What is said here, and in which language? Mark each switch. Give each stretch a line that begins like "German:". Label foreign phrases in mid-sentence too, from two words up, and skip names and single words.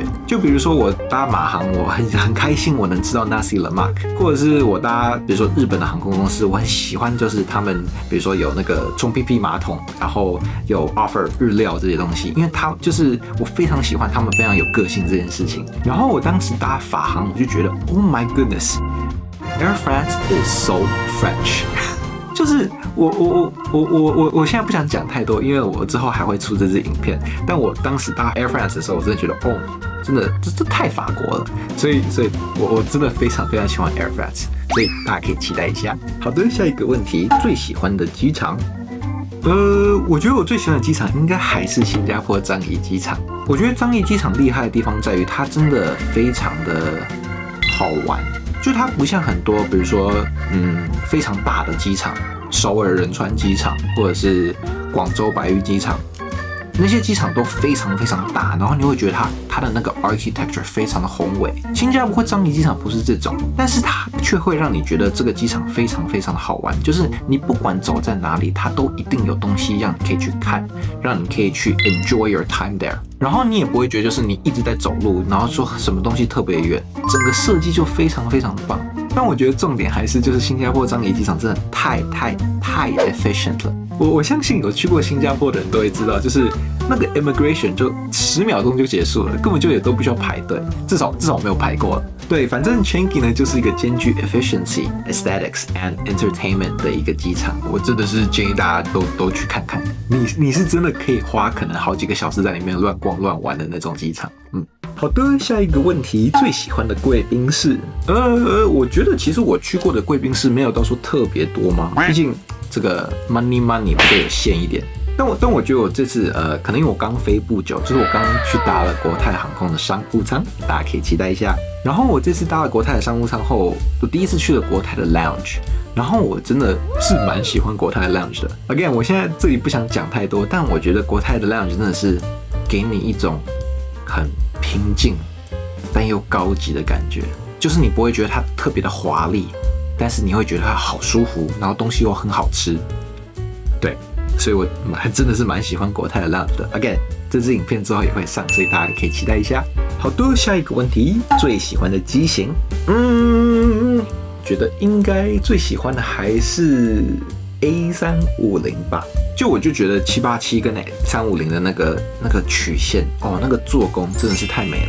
Chinese: 就比如說我搭馬航，我很開心我能吃到
Malay: Nasi Lemak，
Chinese: 或者是我搭比如說日本的航空公司，我很喜歡就是他們比如說有那個冲屁屁馬桶，然後有 offer 日料這些東西，因為他就是我非常喜歡他们非常有個性這件事情。然後我當時搭法航，我就覺得
English: Oh my goodness，Air France is so French。
Chinese: 就是我現在不想講太多，因為我之後還會出這支影片。但我當時搭 Air France 的時候，我真的覺得，哦，真的這太法國了。所以我真的非常喜歡 Air France，所以大家可以期待一下。好的，下一個問題，最喜歡的機場？我覺得我最喜歡的機場應該還是新加坡樟宜機場。我覺得樟宜機場厲害的地方在於，它真的非常的好玩。就它不像很多，比如說，非常大的機場，首爾仁川機場，或者是廣州白玉機場，那些機場都非常大，然後你會覺得它的那個 architecture 非常的宏偉。新加坡樟宜機场不是這種，但是它卻會讓你覺得這個機場非常的好玩。就是你不管走在哪裡，它都一定有東西讓你可以去看，讓你可以去
English: enjoy your time there。
Chinese: 然後你也不會覺得就是你一直在走路，然後說什麼東西特別遠，整個設計就非常棒。但我覺得重點還是就是新加坡樟宜機場真的太 efficient 了。我相信有去過新加坡的人都會知道，就是那個 immigration 就10秒鐘就結束了，根本就也都不需要排隊，至少我沒有排過了。對，反正 Changi 呢就是一個兼具
English: efficiency、aesthetics and entertainment
Chinese: 的一個機場，我真的是建議大家都去看看。你是真的可以花可能好幾個小時在裡面亂逛亂玩的那種機場。好的，下一個問題，最喜歡的貴賓室？我覺得其實我去過的貴賓室沒有到說特別多嘛，畢竟這個 money 比較有限一點。但我覺得我這次可能因為我剛飛不久，就是我剛去搭了國泰航空的商務艙，大家可以期待一下。然後我這次搭了國泰的商務艙後，我第一次去了國泰的 lounge，然後我真的是蠻喜歡國泰的 lounge 的。Again， 我現在這裡不想講太多，但我覺得國泰的 lounge 真的是給你一種很平靜但又高級的感覺，就是你不會覺得它特別的華麗，但是你會覺得它好舒服，然後東西又很好吃。對，所以我還真的是蠻喜歡國泰的 lounge 的。Again，這支影片之後也會上，所以大家可以期待一下。好的，下一個問題，最喜歡的機型？覺得應該最喜歡的還是 A350吧。我就覺得787跟350的那個曲線哦，那個做工真的是太美了。